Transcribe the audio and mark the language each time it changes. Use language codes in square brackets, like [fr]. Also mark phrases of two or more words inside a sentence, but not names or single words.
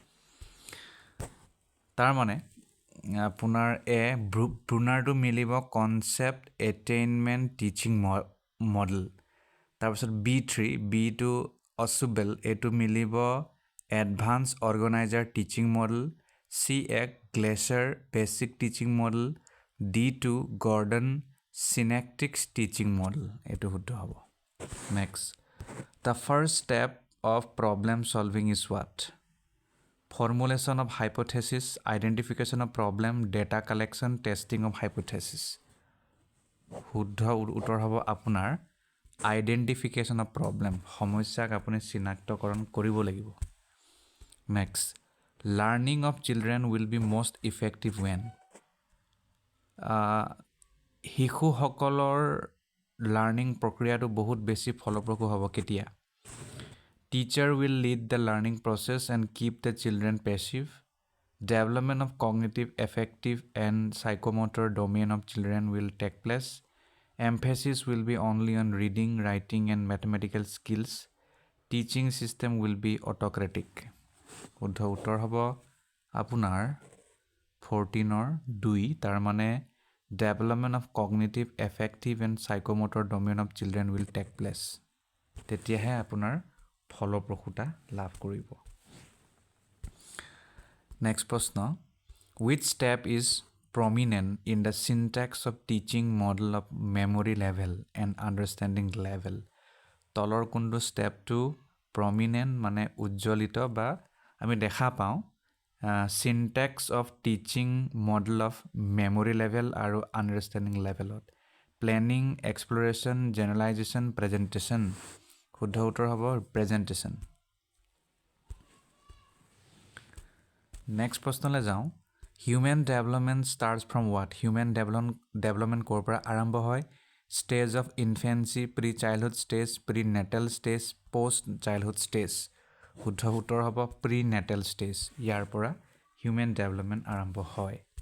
[as] তাৰ মানে আপোনাৰ এ ব্ৰুনাৰটো মিলিব [en] concept attainment teaching model [as] তাৰপিছত B3 B2 অসুবেল এটো মিলিব [en] advance organizer teaching model C1 Glaser basic teaching model D2 Gordon synectics teaching model [as] এটো শুদ্ধ [en] হ'ব নেক্সট the first step of problem solving is what formulation of hypothesis identification of problem data collection testing of hypothesis [as] শুদ্ধ উত্তৰ হ'ব আপোনাৰ [en] identification of problem [as] সমস্যাক আপুনি চিনাক্তকৰণ কৰিব লাগিব [en] next learning of children will be most effective when [as] শিশু সকলৰ learning প্ৰক্ৰিয়াটো বহুত বেছি ফলপ্ৰসূ হ'ব কেতিয়া [en] teacher will lead the learning process and keep the children passive development of cognitive affective and psychomotor domain of children will take place emphasis will be only on reading writing and mathematical skills teaching system will be autocratic [as] শুদ্ধ উত্তৰ হ'ব আপোনাৰ 14 2 তাৰ মানে [en] development of cognitive affective and psychomotor domain of children will take place [as] তেতিয়াহে আপোনাৰ ফলপ্ৰসূতা লাভ কৰিব [en] next প্ৰশ্ন which step is prominent in the syntax of teaching model of memory level and understanding level [as] তলৰ কোনটো [en] step to prominent [as] মানে উজ্জ্বলিত বা আমি দেখা পাওঁ [en] syntax of teaching model of memory level আৰু understanding levelত planning exploration generalization presentation [as] শুদ্ধ উত্তৰ হ'ব [en] presentation next [as] প্ৰশ্নলৈ যাওঁ [en] human development starts from what human development [as] ক'ৰ পৰা আৰম্ভ হয় [en] stage of infancy pre childhood stage pre natal stage post childhood stage [as] শুদ্ধ উত্তৰ হ'ব [en] pre natal stage [as] ইয়াৰ পৰা [en] human development [as] আৰম্ভ হয়